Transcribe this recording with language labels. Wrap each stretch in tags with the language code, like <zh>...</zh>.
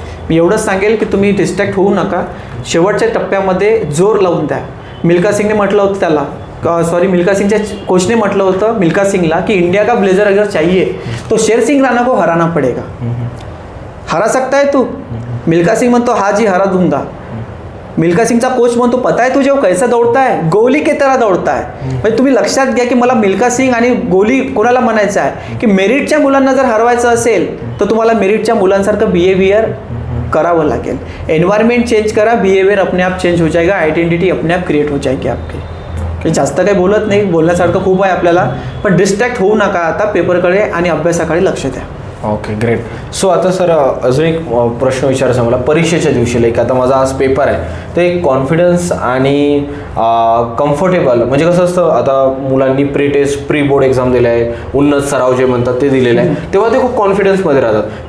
<mr>मी एवढंच सांगेल की तुम्ही डिस्ट्रॅक्ट होऊ नका, शेवटच्या टप्प्यामध्ये जोर लावून द्या. मिल्खा सिंगने म्हटलं होतं त्याला, मिल्खा सिंगच्या कोचने म्हटलं होतं मिल्खा सिंगला की</mr> <hi>इंडिया का ब्लेजर अगर चाहिए तो शेर सिंग राणा को हराना पडेगा. हरा सकता है तू?</hi> <mr>मिल्खा सिंग म्हणतो</mr> <hi>हा जी हरा दूंगा.</hi> <mr>मिल्खा सिंगचा कोच म्हणतो</mr> <hi>पता है तुझे वो कैसा दौड़ता है, गोली की तरह दौड़ता है.</hi> <mr>म्हणजे तुम्ही लक्षात घ्या की मला मिल्खा सिंग आणि गोली कोणाला म्हणायचं आहे की मेरिटच्या मुलांना जर हरवायचं असेल तर तुम्हाला मेरिटच्या मुलांसारखं बिहेवियर करावं लागेल. एन्वायरमेंट चेंज करा,</mr> <hi>बिहेवियर अपने आप चेंज हो जाएगा, आइडेंटिटी अपने आप क्रिएट हो जाएगी आपकी.</hi> <mr>काही जास्त काही बोलत नाही, बोलण्यासारखं खूप आहे आपल्याला, पण डिस्ट्रॅक्ट होऊ नका आता पेपरकडे, आणि अभ्यासाकडे लक्ष द्या. Okay, great. सो आता सर अजून एक प्रश्न विचारायचा मला, परीक्षेच्या दिवशी लाईक आता माझा आज पेपर आहे, तर एक कॉन्फिडन्स आणि कम्फर्टेबल, म्हणजे कसं असतं, आता मुलांनी pre taste, pre board exam दिलं आहे, उन्नत सराव जे म्हणतात ते दिलेलं आहे, तेव्हा ते खूप कॉन्फिडन्समध्ये राहतात.</mr>